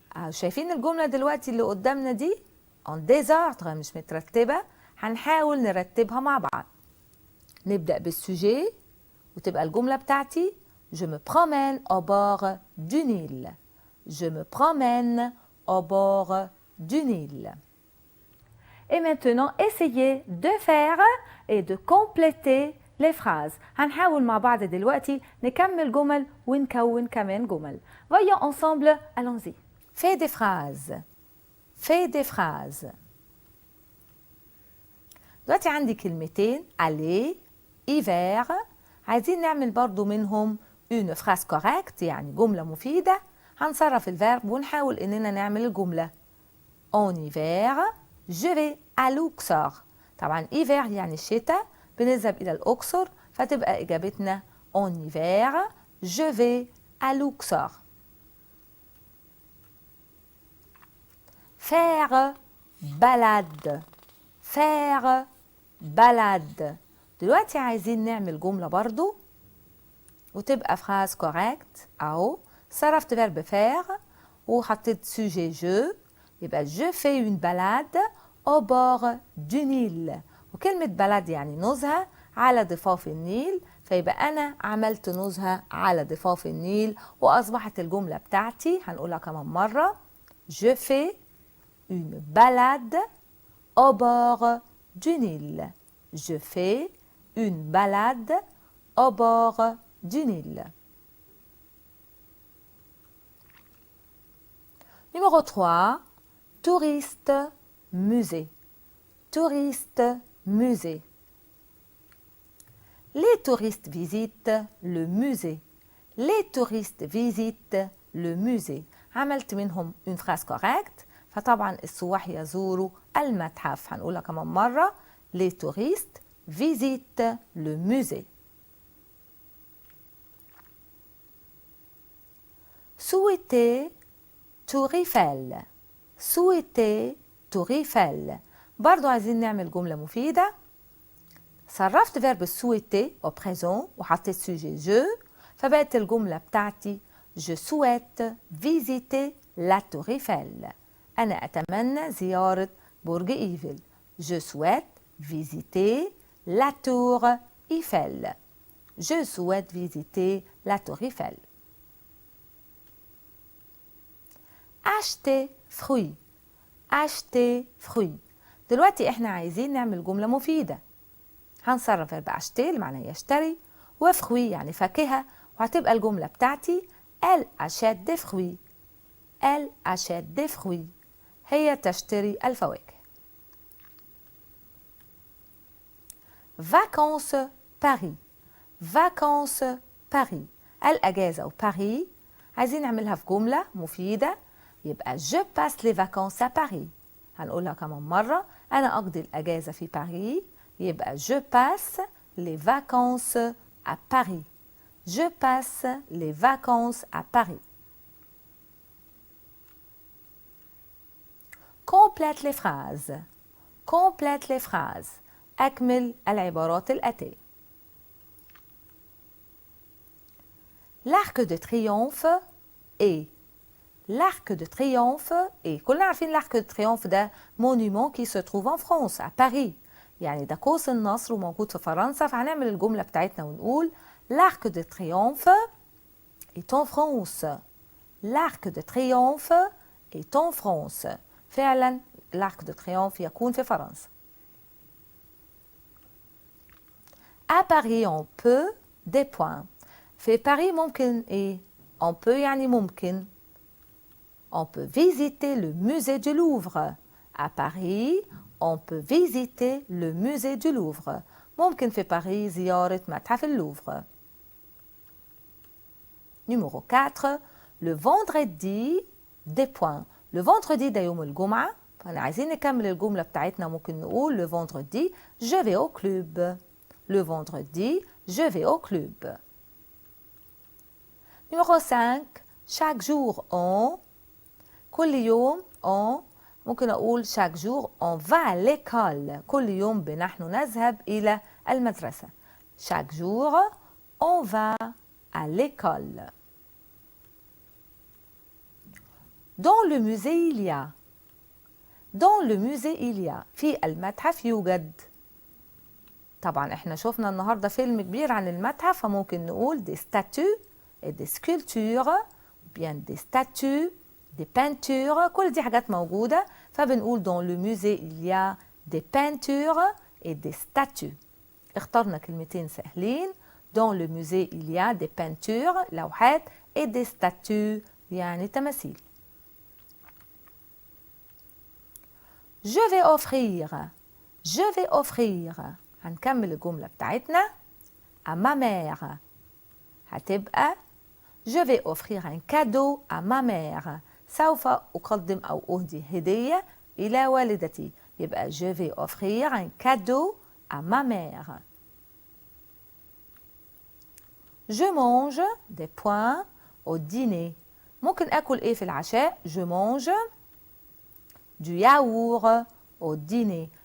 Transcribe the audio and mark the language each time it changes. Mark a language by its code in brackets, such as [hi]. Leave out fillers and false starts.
[ar] شايفين الجملة دلوقتي اللي قدامنا دي [fr] en désordre [ar] مش مترتبة. هنحاول نرتبها مع بعض. نبدأ بالسوجي وتبقى الجملة بتاعتي [fr] Je me promène au bord du Nil. Je me promène au bord du Nil. Et maintenant, essayez de faire et de compléter les phrases. [ar] هنحاول مع بعض دلوقتي نكمل جمل ونكون كمان جمل. [fr] Voyons ensemble, allons-y. Fais des phrases. Fais des phrases. [ar] دلوقتي عندي كلمتين [fr] aller, hiver. [ar] عايزين نعمل برضو منهم [fr] une phrase correcte، [ar] يعني جملة مفيدة. هنصرف الفيرب ونحاول إننا نعمل الجملة. [fr] En hiver, je vais à Luxor. [ar] طبعا hiver يعني الشتاء، بنذهب إلى الأقصر، فتبقى إجابتنا [fr] En hiver, je vais à Luxor. Faire balade. Faire balade. [ar] دلوقتي عايزين نعمل جملة برضو وتبقى [fr] phrase correcte [ar] أهو. صرفت [fr] verbe faire [ar] وحطيت [fr] sujet je، [ar] يبقى [fr] je fais une balade au bord du Nil. [ar] وكلمة balade يعني نزهة على ضفاف النيل، فيبقى أنا عملت نزهة على ضفاف النيل وأصبحت الجملة بتاعتي. هنقولها كمان مرة. [fr] Je fais une balade au bord du Nil. Je fais une balade au bord du Nil. Numéro 3, touriste, musée. Touriste, musée. Les touristes visitent le musée. Les touristes visitent le musée. [ar] عملت منهم [fr] une phrase correcte، [ar] فطبعا السواح يزوروا المتحف. هنقولها كمان مرة. [fr] Les touristes visitent le musée. Souhaiter Tour Eiffel. Souhaiter Tour Eiffel. [ar] برضو عايزين نعمل جملة مفيدة. صرفت [fr] verbe souhaiter au présent [ar] وحطيت [fr] sujet je، [ar] فبقت الجملة بتاعتي [fr] Je souhaite visiter la Tour Eiffel. [ar] أنا أتمنى زيارة برج إيفل. [fr] Je souhaite visiter la Tour Eiffel. Je souhaite visiter la Tour Eiffel. Acheter fruits. Acheter fruits. [ar] دلوقتي احنا عايزين نعمل جملة مفيدة. هنصرف verbe acheter اللي معناه يشتري، وفروي يعني فاكهة، وهتبقى الجملة بتاعتي [fr] Elle achète des fruits. Elle achète des fruits. [ar] هي تشتري الفواكه. [fr] Vacances Paris. Vacances Paris. [ar] الأجازة وباريس عايزين نعملها في جملة مفيدة، يبقى [fr] Je passe les vacances à Paris. [ar] هنقولها كمان مرة. أنا أقضي الأجازة في باريس، يبقى [fr] Je passe les vacances à Paris. Je passe les vacances à Paris. Complète les phrases. Complète les phrases. [ar] أكمل العبارات الآتية. [fr] L'arc de triomphe est. L'arc de triomphe est. [ar] كلنا عارفين [fr] l'arc de triomphe ده monument qui se trouve en France, à Paris. [ar] يعني ده قوس النصر وموجود في فرنسا، فهنعمل الجملة بتاعتنا ونقول [fr] l'arc de triomphe est en France. L'arc de triomphe est en France. [ar] فعلا [fr] l'arc de triomphe [ar] يكون في فرنسا. [fr] À Paris on peut des points. [ar] في باريس ممكن ايه؟ [fr] on peut [ar] يعني ممكن. [fr] On peut visiter le musée du Louvre. À Paris, on peut visiter le musée du Louvre. [ar] ممكن في باريس زيارة متحف اللوفر. [fr] Numéro 4. Le vendredi des points. Le vendredi [ar] ده يوم الجمعة. فأنا عايزين نكمل الجملة بتاعتنا، ممكن نقول [fr] le vendredi je vais au club. Le vendredi je vais au club. Numéro 5. Chaque jour on. [ar] كل يوم [fr] on. [ar] ممكن أقول [fr] chaque jour on va à l'école. [ar] كل يوم نحن نذهب إلى المدرسة. [fr] Chaque jour on va à l'école. Dans le musée il y a. Dans le musée il y a. [ar] في المتحف يوجد. طبعا احنا شفنا النهارده فيلم كبير عن المتحف، فممكن نقول [fr] des statues et des sculptures, bien des statues, des peintures. [ar] كل دي حاجات موجودة، فبنقول [fr] dans le musée il y a des peintures et des statues. [ar] اخترنا كلمتين سهلين. [fr] dans le musée il y a des peintures [ar] لوحات [fr] et des statues [ar] يعني تماثيل. [fr] je vais offrir. je vais offrir. [ar] هنكمل الجملة بتاعتنا. [fr] à ma mère. هتبقى je vais offrir un cadeau à ma mère. [ar] سوف أقدم أو أهدي هدية إلى والدتي. [fr] يبقى je vais offrir un cadeau à ma mère. je mange des points au dîner. [ar] ممكن أكل إيه في العشاء؟ [fr] je mange du yaourt au dîner.